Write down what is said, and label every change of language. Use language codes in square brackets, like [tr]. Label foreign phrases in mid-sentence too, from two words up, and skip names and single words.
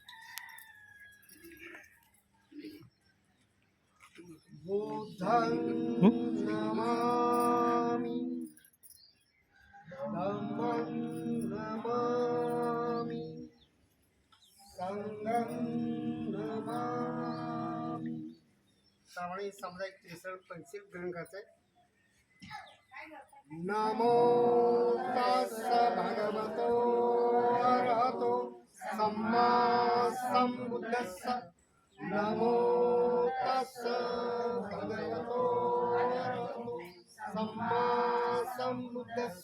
[pi] बुद्धं नमामि धम्मं नमामि संघं नमामि. [mr] सर्वांनी सामुदायिक त्रिसळ पंचशील ग्रहण करायचं आहे. [pi] नमो तस्स भगवतो अरहतो सम्मा सम्बुद्धस्स. नमो तस्स भगवतो अरहतो सम्मा सम्बुद्धस्स.